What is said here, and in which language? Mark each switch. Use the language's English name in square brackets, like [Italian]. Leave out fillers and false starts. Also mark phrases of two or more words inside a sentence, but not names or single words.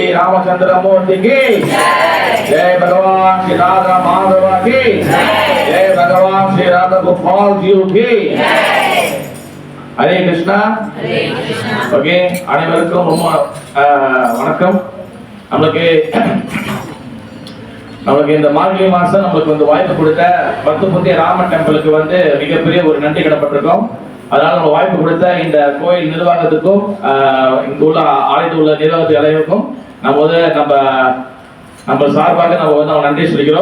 [Hindi] रामचंद्रमूर्ति की जय भगवान श्री राधा माधव की जय भगवान श्री राधा गोपाल जी की हरे कृष्णा ओके [Tamil] அனைவருக்கும் ரொம்ப வணக்கம் நமக்கு இந்த மார்கழி மாசம் நமக்கு வந்து வாய்ப்பு கொடுத்த பத்துப்பத்திய ராமன் டெம்பிளுக்கு வந்து மிகப்பெரிய ஒரு நன்றி கடப்பட்டிருக்கோம். அதனால நம்ம வாய்ப்பு கொடுத்த இந்த கோயில் நிர்வாகத்துக்கும் இங்க உள்ள ஆலயத்தில் உள்ள நிர்வாகத்து அனைவருக்கும் நம்ம வந்து நம்ம சார்பாக நம்ம வந்து அவங்க நன்றி சொல்லிக்கிறோம்.